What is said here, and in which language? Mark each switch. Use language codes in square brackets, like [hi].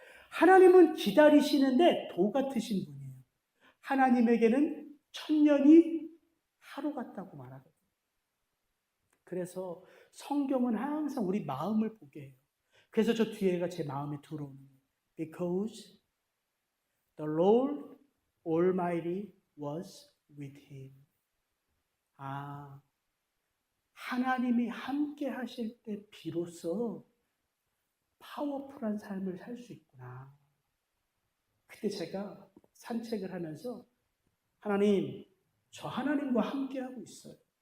[ko] 하나님은 기다리시는데 도 같으신 분이에요. 하나님에게는 천년이 하루 같다고 말하거든요. 그래서 성경은 항상 우리 마음을 보게 해요. 그래서 저 뒤에가 제 마음에 들어오는 거예요. [en] Because the Lord Almighty was with him. [ko] 아, 하나님이 함께 하실 때 비로소 파워풀한 삶을 살 수 있구나. 그때 제가 산책을 하면서 하나님, 저 하나님과 함께하고 있어요.